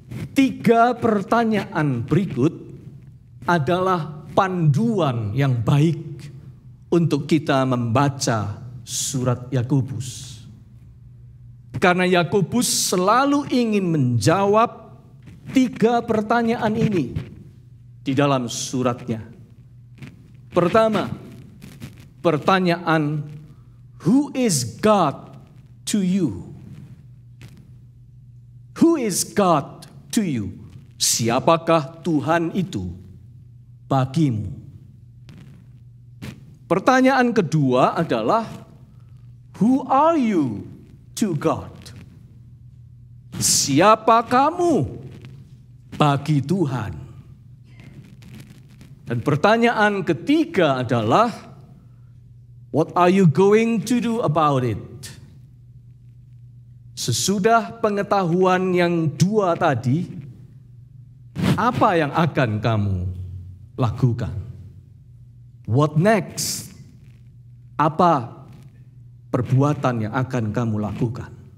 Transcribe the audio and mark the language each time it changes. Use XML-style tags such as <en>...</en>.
<id>3 pertanyaan berikut adalah panduan yang baik untuk kita membaca surat Yakobus. Karena Yakobus selalu ingin menjawab 3 pertanyaan ini di dalam suratnya. Pertama, pertanyaan,</id> <en>who is God to you? Who is God to you?</en> <id>Siapakah Tuhan itu bagimu? Pertanyaan kedua adalah,</id> <en>who are you to God?</en> <id>Siapa kamu bagi Tuhan? Dan pertanyaan ketiga adalah,</id> <en>what are you going to do about it?</en> <id>Sesudah pengetahuan yang 2 tadi, apa yang akan kamu lakukan?</id> <en>What next?</en> <id>Apa perbuatan yang akan kamu lakukan?</id>